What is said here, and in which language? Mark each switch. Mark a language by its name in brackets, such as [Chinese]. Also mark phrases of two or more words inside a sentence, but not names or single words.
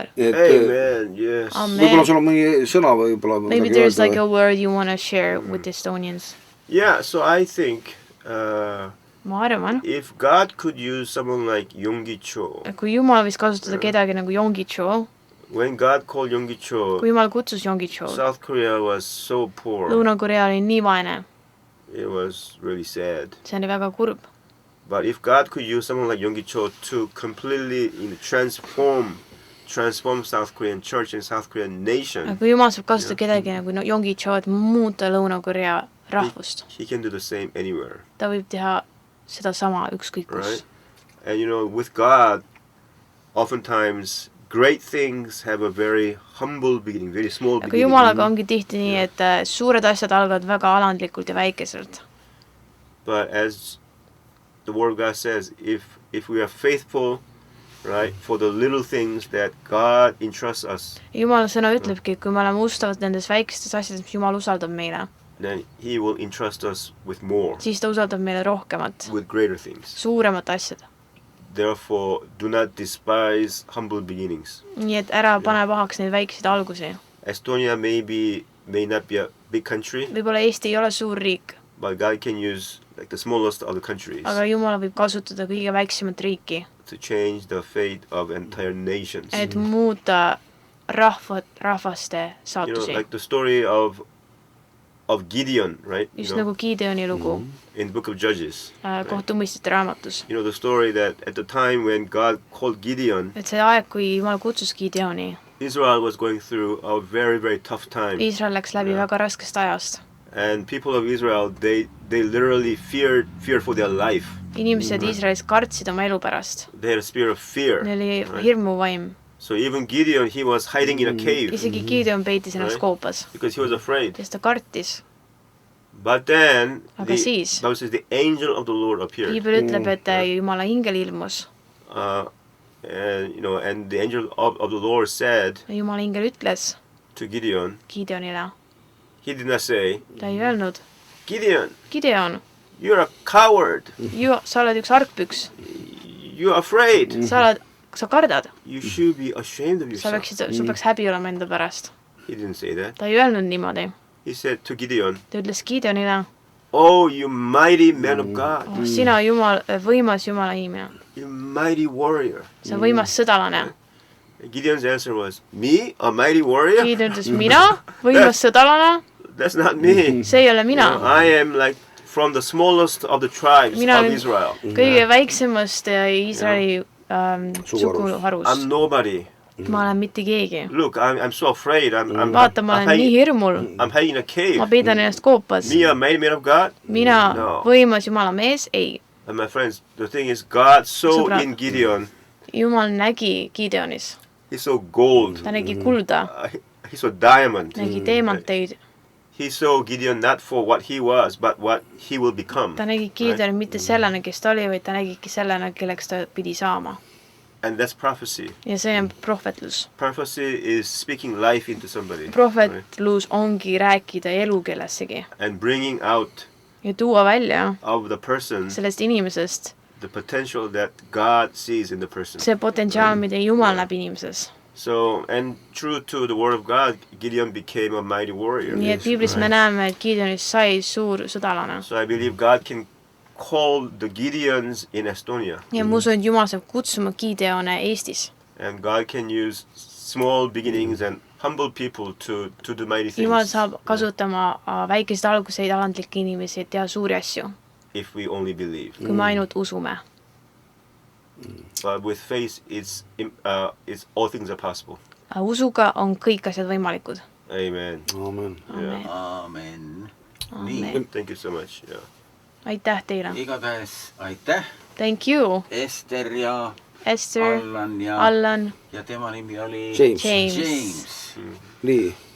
[English] Amen, yes. [Estonian] Võib-olla sul on mõni sõna võib-olla. [English] Maybe there's like a word you want to share with the Estonians. Yeah, so I think [Estonian] ma arvan, [English] if God could use someone like Yonggi Cho. [Estonian] Kui Jumal võis kasutada kedagi nagu Yonggi Cho. [English] When God called Yonggi Cho. [Estonian] Kui Jumal kutsus Yonggi Cho. [English] South Korea was so poor. [Estonian] Lõuna-Korea oli nii vaene. [English] It was really sad. [Estonian] See oli väga kurb. [English] But if God could use someone like Yonggi Cho to completely transform South Korean church and South Korean nation. [Estonian] Kui Jumal saab kasutada kedagi nagu Yonggi Cho, et muuta Lõuna-Korea rahvust. [English] He can do the same anywhere. [Estonian] Ta võib teha seda sama ükskõik kus. [English] Right? And you know, with God, oftentimes great things have a very humble beginning, very small beginning. [Estonian] Aga Jumalaga ongi tihti nii, et suured asjad algavad väga alandlikult ja väikeselt. [English] But as the word of God says, if we are faithful, right, for the little things that God entrusts us. [Estonian] Jumala sõna ütlebki, et kui me oleme ustavad nendes väikestes asjades, mis Jumal usaldab meile. [English] Then he will entrust us with more. [Estonian] Siis ta usaldab meile rohkemat. [English] With greater things. [Estonian] Suuremat asjad. [English] Therefore, do not despise humble beginnings. [Estonian] Nii et ära pane pahaks neid väikseid algusi. [English] Estonia may not be a big country. [Estonian] Võib-olla Eesti ei ole suur riik. [English] But God can use like the smallest of the countries. [Estonian] Aga Jumal võib kasutada kõige väiksemat riiki. [English] To change the fate of entire nations. [Estonian] Et muuta rahvaste saatusi. [English] You know, like the story of Gideon, right? [Estonian] Just nagu Gideoni lugu. [English] In the book of Judges. [Estonian] Kohtumõistjate raamatus. [English] You know the story that at the time when God called Gideon. [Estonian] Et see aeg, kui Jumal kutsus Gideoni. [English] Israel was going through a very, very tough time. [Estonian] Israel läks läbi väga raskest ajast. [English] And people of Israel, they literally feared for their life. [Estonian] Inimesed Israelis kartsid oma elu pärast. [English] They had a spirit of fear. [Estonian] Neil oli hirmuvaim. [English] So even Gideon, he was hiding in a cave. [Estonian] Isegi Gideon peitis ennast koopas. [English] Because he was afraid. [Estonian] Sest ta kartis. [English] But then, [Estonian] aga siis, [English] Bible says the angel of the Lord appeared. [Estonian] Piibel ütleb, et Jumala ingel ilmus. [English] And you know, and the angel of the Lord said. [Estonian] Jumala ingel ütles. [English] To Gideon. [Estonian] Gideonile. [English] He did not say, [Estonian] ta ei öelnud, [English] Gideon, you're a coward. [Estonian] Sa oled üks argpüks. [English] You're afraid. [Estonian] Sa kardad. [English] You should be ashamed of yourself. [Estonian] Sul peaks häbi olema enda pärast. [English] He didn't say that. [Estonian] Ta ei öelnud niimoodi. [English] He said to Gideon, [Estonian] ta ütles Gideonile, [English] oh, you mighty man of God. [Estonian] Sina võimas Jumala inimene. [English] You mighty warrior. [Estonian] Sa võimas sõdalane. [English] Gideon's answer was, me, a mighty warrior? [Estonian] Gideon ütles, mina, võimas sõdalane? [English] That's not me. [Estonian] See ei ole mina. [English] I am like from the smallest of the tribes of Israel. [Estonian] Kõige väiksemast Iisraeli suguharust. [English] I'm nobody. [Estonian] Ma olen mitte keegi. [English] Look, I'm so afraid. [Estonian] Vaata, ma olen nii hirmul. [English] I'm hiding in a cave. [Estonian] Ma peidan ennast koopas. [English] Me, a mighty man of God? [Estonian] Mina, võimas Jumala mees? Ei. [English] And my friends, the thing is, God saw in Gideon. [Estonian] Jumal nägi Gideonis. [English] He saw gold. [Estonian] Ta nägi kulda. [English] He saw diamond. [Estonian] Nägi teemanteid. [English] He saw Gideon not for what he was, but what he will become. [Estonian] Ta nägi Gideonit mitte sellena, kes ta oli, vaid ta nägigi sellena, kelleks ta pidi saama. [English] And that's prophecy. [Estonian] Ja see on prohvetlus. [English] Prophecy is speaking life into somebody. [Estonian] Prohvetlus ongi rääkida elu kellessegi. [English] And bringing out [Estonian] ja tuua välja [English] of the person [Estonian] sellest inimesest [English] the potential that God sees in the person. [Estonian] See potentsiaal, mida Jumal näeb inimeses. [English] So, and true to the word of God, Gideon became a mighty warrior. [Estonian] Nii et Biiblis me näeme, et Gideonist sai suur sõdalane. [English] So I believe God can call the Gideons in Estonia. [Estonian] Ja ma usun, et Jumal saab kutsuma Gideone Eestis. [English] And God can use small beginnings and humble people to do mighty things. [Estonian] Jumal saab kasutama väikeseid alguseid, alandlikke inimesi, et teha suuri asju. [English] If we only believe. [Estonian] Kui me ainult usume. [English] But with faith, it's all things are possible. [Estonian] Usuga on kõik asjad võimalikud. [English] Amen. Amen. Amen. Amen. Thank you so much. Yeah. [Estonian] Aitäh teile. Igatahes aitäh. [English] Thank you. [Estonian] Esther ja Esther, Allan ja tema nimi oli James. Nii.